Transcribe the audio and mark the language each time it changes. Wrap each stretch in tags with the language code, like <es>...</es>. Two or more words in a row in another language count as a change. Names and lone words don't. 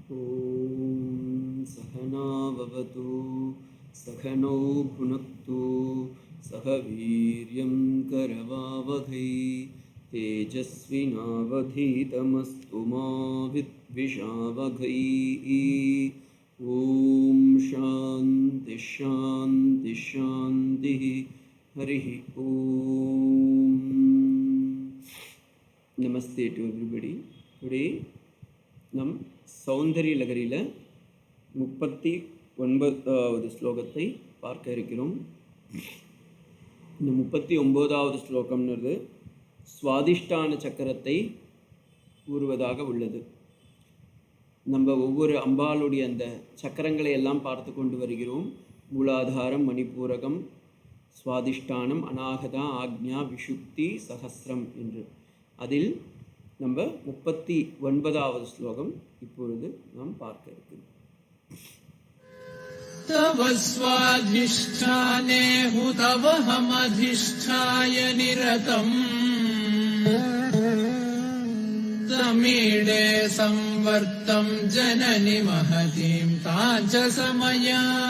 <sa>ॐ सहना भवतु सहनौ भुनक्तु सह वीर्यं करवावहै तेजस्विनावधीतमस्तु मा विद्विषावहै। ॐ शान्ति शान्ति शान्तिः। हरिः ॐ।</sa> <en>Namaste to everybody.</en> <ta>Today நம் சௌந்தரிய லகரியில் 39வது ஸ்லோகத்தை பார்க்க இருக்கிறோம். இந்த 39வது ஸ்லோகம்ன்றது சுவாதிஷ்டான சக்கரத்தை கூறுவதாக உள்ளது. நம்ம ஒவ்வொரு அம்பாளுடைய அந்த சக்கரங்களை எல்லாம் பார்த்து கொண்டு வருகிறோம். மூலாதாரம், மணிப்பூரகம், சுவாதிஷ்டானம், அநாகதா, ஆக்ஞா, விஷுப்தி, சஹஸ்ரம் என்று. அதில் நம்ம 39வது ஸ்லோகம் இப்பொழுது நாம் பார்க்க இருக்கிறோம்.</ta> <sa>तव स्वाधिष्ठाने हुतवहमधिष्ठाय निरतम् तमीडे संवर्तम् जननि महतीम् ताच समया</sa>